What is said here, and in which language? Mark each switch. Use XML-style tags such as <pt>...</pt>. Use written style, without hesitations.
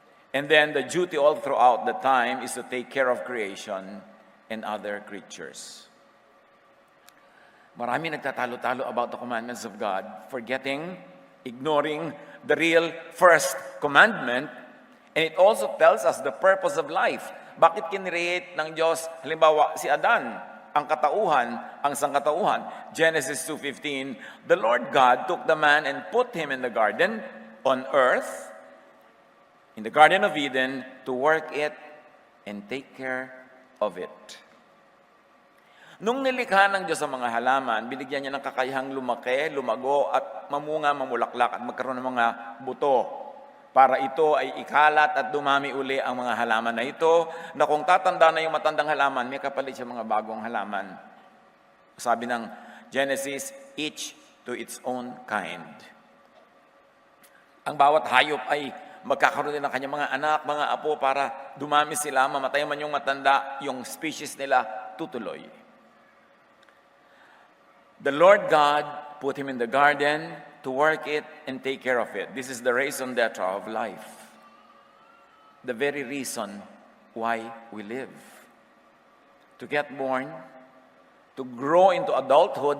<en>And then the duty all throughout the time is to take care of creation and other creatures.</en> <tl>Marami nagtatalo-talo</tl> <en>about the commandments of God, ignoring the real first commandment. And it also tells us the purpose of life.</en> <tl>Bakit kinreate ng Diyos, halimbawa, si Adan, ang katauhan, ang sangkatauhan?</tl> <en>Genesis 2:15, the Lord God took the man and put him in the garden on earth, in the Garden of Eden, to work it and take care of it.</en> <tl>Nung nilikha ng Diyos ang mga halaman, binigyan niya ng kakayahang lumaki, lumago, at mamunga, mamulaklak, at magkaroon ng mga buto. para ito ay ikalat at dumami uli ang mga halaman na ito, na kung tatanda na yung matandang halaman, may kapalit siya mga bagong halaman. Sabi ng</tl> <en>Genesis, each to its own kind.</en> <tl>Ang bawat hayop ay magkakaroon din ng kanyang mga anak, mga apo, para dumami sila, mamatay man yung matanda, yung species nila tutuloy.</tl> <en>The Lord God put him in the garden to work it and take care of it. This is the raison d'etre of life. The very reason why we live. To get born, to grow into adulthood.</en>